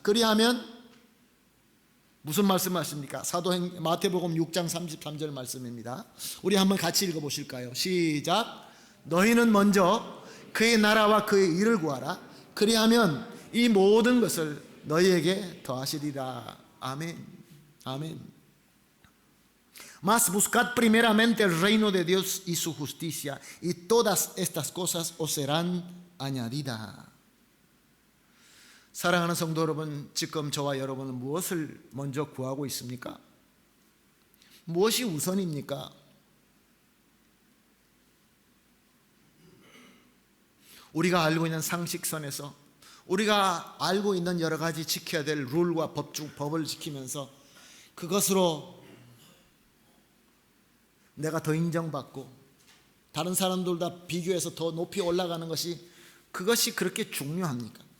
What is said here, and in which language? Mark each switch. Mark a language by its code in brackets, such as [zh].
[ko] 그리하면 무슨 말씀하십니까? 마태복음 6장 33절 말씀입니다. 우리 한번 같이 읽어보실까요? 시작. 너희는 먼저 그의 나라와 그의 의를 구하라. 그리하면 이 모든 것을 너희에게 더하시리라. 아멘. 아멘. [es] Mas buscad primeramente el reino de Dios y su justicia, y todas estas cosas os serán añadidas. [ko] 사랑하는 성도 여러분, 지금 저와 여러분은 무엇을 먼저 구하고 있습니까? 무엇이 우선입니까? 우리가 알고 있는 상식선에서, 우리가 알고 있는 여러 가지 지켜야 될 룰과 법을 지키면서 그것으로 내가 더 인정받고 다른 사람들과 비교해서 더 높이 올라가는 것이, 그것이 그렇게 중요합니까?